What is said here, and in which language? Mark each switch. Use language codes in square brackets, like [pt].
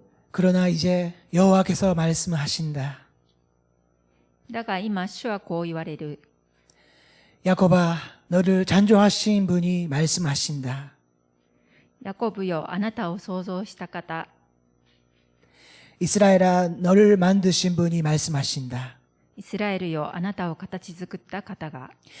[ko] 그러나 이제 여호와께서 말씀하신다. [ja] だが今主はこう言われる。 [ko] 야곱아 너를 창조하신 분이 말씀하신다. [ja] ヤコブよ、あなたを創造した方。 [ko] 이스라엘아 너를 만드신 분이 말씀하신다. [ja] イスラエルよ、あなたを形作った方が。